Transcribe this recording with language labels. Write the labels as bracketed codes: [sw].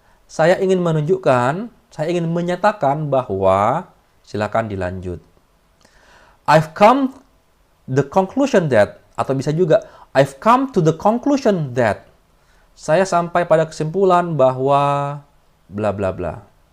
[id] Saya ingin menunjukkan, saya ingin menyatakan bahwa, silakan dilanjut. [en] I've come the conclusion that, [id] atau bisa juga, [en] I've come to the conclusion that. [id] Saya sampai pada kesimpulan bahwa, bla bla bla.